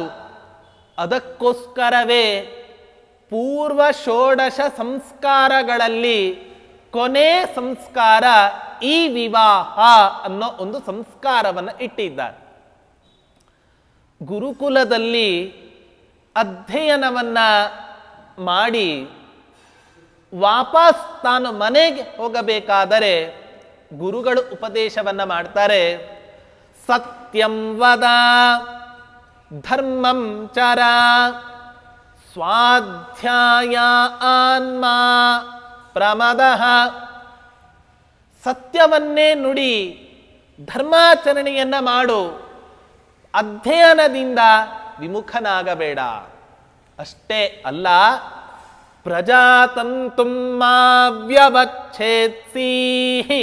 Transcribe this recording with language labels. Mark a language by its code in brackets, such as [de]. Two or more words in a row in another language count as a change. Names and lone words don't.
[kn] ಅದಕ್ಕೋಸ್ಕರವೇ ಪೂರ್ವ ಷೋಡಶ ಸಂಸ್ಕಾರಗಳಲ್ಲಿ ಕೊನೆ ಸಂಸ್ಕಾರ ಈ ವಿವಾಹ ಅನ್ನೋ ಒಂದು ಸಂಸ್ಕಾರವನ್ನು ಇಟ್ಟಿದ್ದಾರೆ. ಗುರುಕುಲದಲ್ಲಿ ಅಧ್ಯಯನವನ್ನ ಮಾಡಿ ವಾಪಸ್ ತಾನು ಮನೆಗೆ ಹೋಗಬೇಕಾದರೆ ಗುರುಗಳು ಉಪದೇಶವನ್ನ ಮಾಡ್ತಾರೆ. [sa] ಸತ್ಯಂ ವದ ಧರ್ಮಂ ಚರ ಸ್ವಾಧ್ಯಾಯ ಆನ್ಮಾ ಪ್ರಮದಃ. [kn] ಸತ್ಯವನ್ನೇ ನುಡಿ, ಧರ್ಮಾಚರಣೆಯನ್ನ ಮಾಡು, ಅಧ್ಯಯನದಿಂದ ವಿಮುಖನಾಗಬೇಡ. ಅಷ್ಟೇ ಅಲ್ಲ, [sa] ಪ್ರಜಾತಂತುಂ ಮಾ ವ್ಯವಚ್ಛೇತ್ಸೀಹಿ.